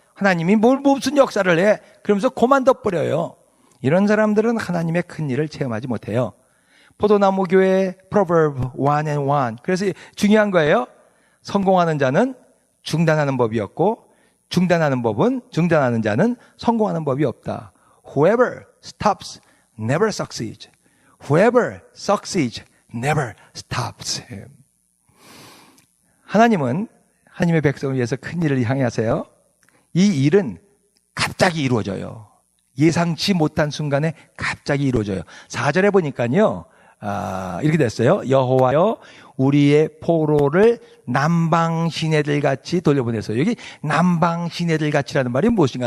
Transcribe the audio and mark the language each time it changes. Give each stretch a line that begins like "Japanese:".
Korean: 하나님이 무슨 역사를 해? 그러면서 그만둬버려요. 이런 사람들은 하나님의 큰 일을 체험하지 못해요. 포도나무 교회
English: Proverb 1:1.
Korean: 그래서 중요한 거예요. 성공하는 자는 중단하는 법이 없고 중단하는 자는 성공하는 법이 없다.
English: Whoever stops never succeeds. Whoever succeeds never stops.
Korean: 하나님은 하나님의 백성을 위해서 큰 일을 향하세요. 이 일은 갑자기 이루어져요. 예상치 못한 순간에 갑자기 이루어져요. 4절에 보니까요. 이렇게 됐어요. 여호와여 우리의 포로를 남방 시내들 같이 돌려보내서 여기 남방 시내들 같이라는 말이 무엇인가?